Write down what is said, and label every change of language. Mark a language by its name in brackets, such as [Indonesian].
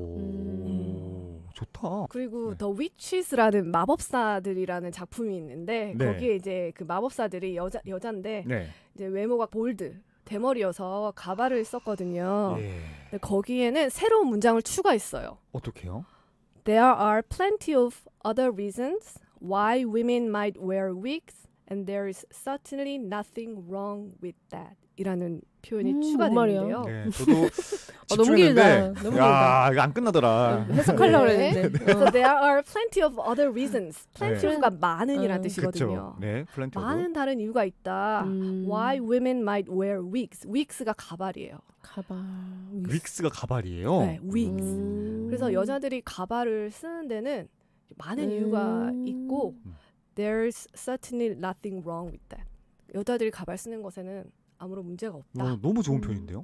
[Korean] 오, 좋다. 그리고 네. The Witches라는 마법사들이라는 작품이 있는데 네. 거기에 이제 그 마법사들이 여잔데 네. 이제 외모가 볼드 대머리여서 가발을 썼거든요. 예. 근데 거기에는 새로운 문장을 추가했어요. 어떻게요? [English] There are plenty of other reasons why women might wear wigs, and there is certainly nothing wrong with that. [Korean] 이라는 표현이 뭔 추가됐는데요. 네, 저도 너무 길다. 집중했는데 너무 야, 이거 안 끝나더라. 해석하려고 네. 그랬는데. [English] So there are plenty of other reasons. plenty [Korean] 네. of가 많은이란 음. 뜻이거든요. 그렇죠. 네, 플랜트 오브. 많은 다른 이유가 있다. [English] Why women might wear wigs. [Korean] wigs가 가발이에요. 가발. 윅스가 가발이에요. 네, wigs. 그래서 여자들이 가발을 쓰는 데는 많은 이유가 있고 [English] there's certainly nothing wrong with that. [Korean] 여자들이 가발 쓰는 것에는 아무런 문제가 없다. 와, 너무 좋은 표현인데요.